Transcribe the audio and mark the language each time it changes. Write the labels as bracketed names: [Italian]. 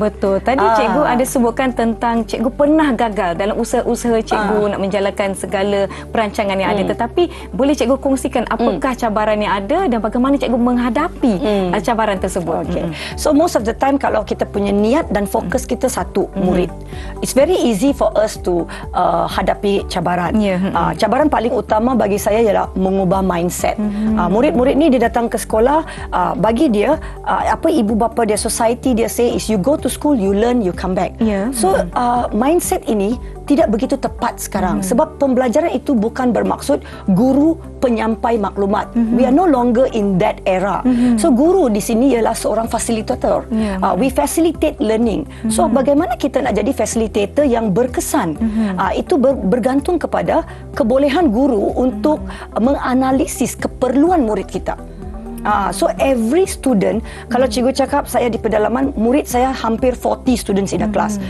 [Malay] Betul. Tadi cikgu ada sebutkan tentang cikgu pernah gagal dalam usaha-usaha cikgu nak menjalankan segala perancangan yang ada. Tetapi boleh cikgu kongsikan apakah cabaran yang ada dan bagaimana cikgu menghadapi cabaran tersebut? [English] So most of the time [Malay] kalau kita punya niat dan fokus kita satu, murid, [English] it's very easy for us to [Malay] hadapi cabaran. Cabaran paling utama bagi saya ialah mengubah mindset. Murid-murid ni dia datang ke sekolah, bagi dia apa ibu bapa dia, [English] society [Malay] dia [English] say is you go to school, you learn, you come back. [Malay] So mindset ini tidak begitu tepat sekarang sebab pembelajaran itu bukan bermaksud guru penyampai maklumat. [English] We are no longer in that era. [Malay] So guru di sini ialah seorang fasilitator. [English] We facilitate learning. [Malay] So bagaimana kita nak jadi facilitator yang berkesan? Itu bergantung kepada kebolehan guru untuk menganalisis keperluan murid kita. [English] So every student, [Malay] kalau cikgu cakap saya di pedalaman, murid saya hampir 40 [English] students in a class.